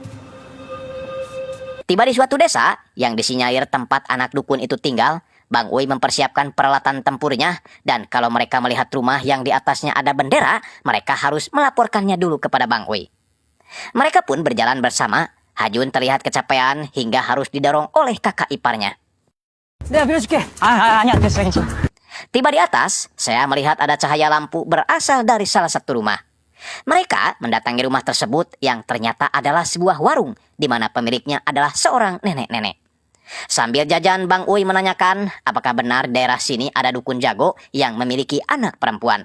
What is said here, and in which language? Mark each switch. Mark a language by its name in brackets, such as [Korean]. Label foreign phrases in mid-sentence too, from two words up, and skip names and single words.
[Indonesian] Tiba di suatu desa yang disinyalir tempat anak dukun itu tinggal, Bang Uy mempersiapkan peralatan tempurnya dan kalau mereka melihat rumah yang di atasnya ada bendera, mereka harus melaporkannya dulu kepada Bang Uy. Mereka pun berjalan bersama. Hajun terlihat kecapean hingga harus didorong oleh kakak iparnya. [Korean] 내가 빌려줄게. 아니야, 됐어, 괜찮아. [Indonesian] Tiba di atas, saya melihat ada cahaya lampu berasal dari salah satu rumah. Mereka mendatangi rumah tersebut yang ternyata adalah sebuah warung di mana pemiliknya adalah seorang nenek-nenek. Sambil jajan, Bang Uy menanyakan apakah benar daerah sini ada dukun jago yang memiliki anak perempuan.